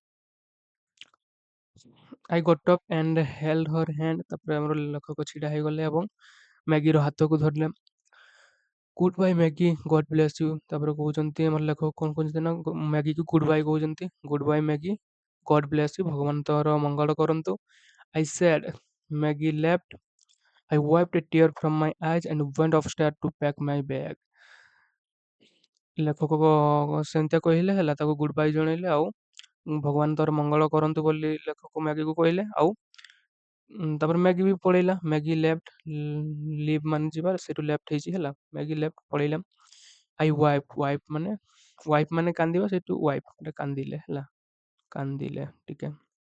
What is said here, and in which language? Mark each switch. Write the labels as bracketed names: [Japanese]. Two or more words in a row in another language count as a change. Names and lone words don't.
[English] I got up and held her hand [Odia] ତାପରେ ଆମର ଲେଖକ ଛିଡ଼ା ହେଇଗଲେ ଏବଂ ମ୍ୟାଗିର ହାତକୁ ଧରିଲେ [English] Good bye Maggie God bless you [Odia] ତାପରେ କହୁଛନ୍ତି ଆମର ଲେଖକ କ'ଣ କହୁଛନ୍ତି ନା ମ୍ୟାଗିକୁ [English] Good bye କହୁଛନ୍ତି Good bye Maggie God bless you [Odia] ଭଗବାନ ତୋର ମଙ୍ଗଳ କରନ୍ତୁ [English] I said Maggie left I wiped a tear from my eyes and went upstairs to pack my bag. [Odia] ଲେଖକ ସେମିତିଆ କହିଲେ ହେଲା ତାକୁ ଗୁଡ୍ ବାଇ ଜଣେଇଲେ ଆଉ ଭଗବାନ ତୋର ମଙ୍ଗଳ କରନ୍ତୁ ବୋଲି ଲେଖକ ମ୍ୟାଗିକୁ କହିଲେ ଆଉ ତାପରେ ମ୍ୟାଗି ବି ପଳେଇଲା ମ୍ୟାଗି [English] left leave [Odia] ମାନେ ଯିବା ସେଠୁ ଲେଫ୍ଟ ହେଇଛି ହେଲା ମ୍ୟାଗି ଲେଫ୍ଟ ପଳେଇଲା [English] I wipe [Odia] ମାନେ କାନ୍ଦିବା ସେଠୁ ୱାଇପ୍ କାନ୍ଦିଲେ ହେଲା କାନ୍ଦିଲେ ଟିକେ